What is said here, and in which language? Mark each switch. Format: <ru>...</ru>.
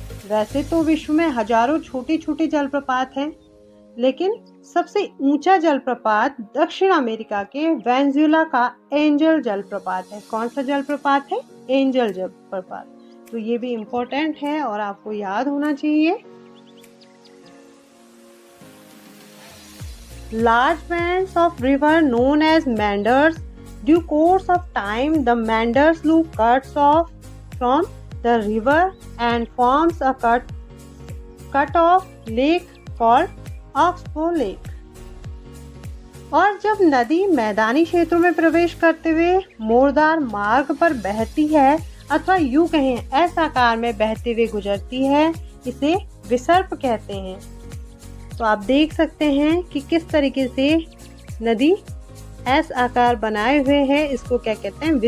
<hi>वैसे तो विश्व में हजारों छोटे छोटे जलप्रपात हैं, लेकिन सबसे ऊंचा जलप्रपात दक्षिण अमेरिका के वेनेजुएला का एंजल जलप्रपात है। कौन सा जलप्रपात है? एंजल जलप्रपात। तो ये भी इम्पोर्टेंट है और आपको याद होना चाहिए।</hi> <en>Large bands of river known as meanders. Due course of time, the meanders loop cuts off from the river and forms a cut-off lake called oxbow lake.</en> <hi>और जब नदी मैदानी क्षेत्रों में प्रवेश करते हुए मोरदार मार्ग पर बहती है अथवा यूं कहें एस आकार में बहते हुए गुजरती है, इसे विसर्प कहते हैं। तो आप देख सकते हैं कि किस तरीके से नदी एस आकार बनाए हुए है, इसको क्या कहते हैं?</hi>